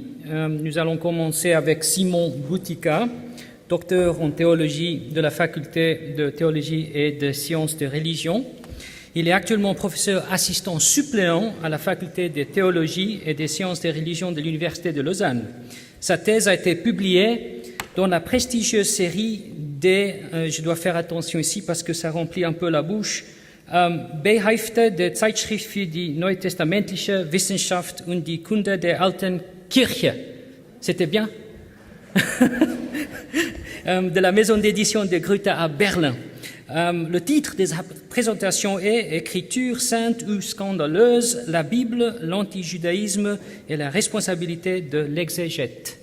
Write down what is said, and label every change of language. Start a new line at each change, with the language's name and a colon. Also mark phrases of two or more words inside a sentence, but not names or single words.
French: Nous allons commencer avec Simon Boutika, docteur en théologie de la faculté de théologie et de sciences de religion. Il est actuellement professeur assistant suppléant à la faculté de théologie et des sciences des religions de l'Université de Lausanne. Sa thèse a été publiée dans la prestigieuse série des, je dois faire attention ici parce que ça remplit un peu la bouche, Behefte der Zeitschrift für die neutestamentliche Wissenschaft und die Kunde der alten Kirche. C'était bien? De la maison d'édition de Gruyter à Berlin. Le titre de sa présentation est « Écriture sainte ou scandaleuse, la Bible, l'antijudaïsme et la responsabilité de l'exégète ».